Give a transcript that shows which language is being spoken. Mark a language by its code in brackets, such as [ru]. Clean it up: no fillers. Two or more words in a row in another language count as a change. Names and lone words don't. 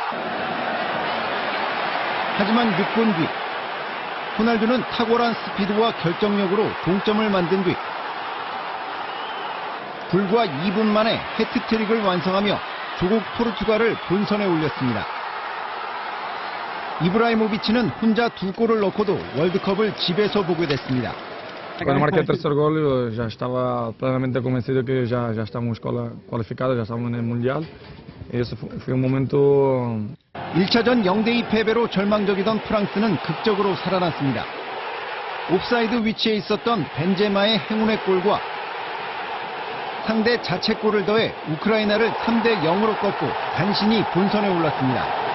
[ko] 하지만 6분 뒤 호날두는 탁월한 스피드와 결정력으로 동점을 만든 뒤 불과 2분 만에 해트트릭을 완성하며 조국 포르투갈을 본선에 올렸습니다. 이브라이모비치는 혼자 2골을 넣고도 월드컵을 집에서 보게 됐습니다. [pt] Quando marquei o terceiro gol, eu já estava plenamente convencido que já estávamos qualificados, já estávamos no Mundial. E esse foi um momento. [ko] 1차전 0대2 패배로 절망적이던 프랑스는 극적으로 살아났습니다. 옵사이드 위치에 있었던 벤제마의 행운의 골과 상대 자책골을 더해 우크라이나를 3대 0으로 꺾고 간신히 본선에 올랐습니다.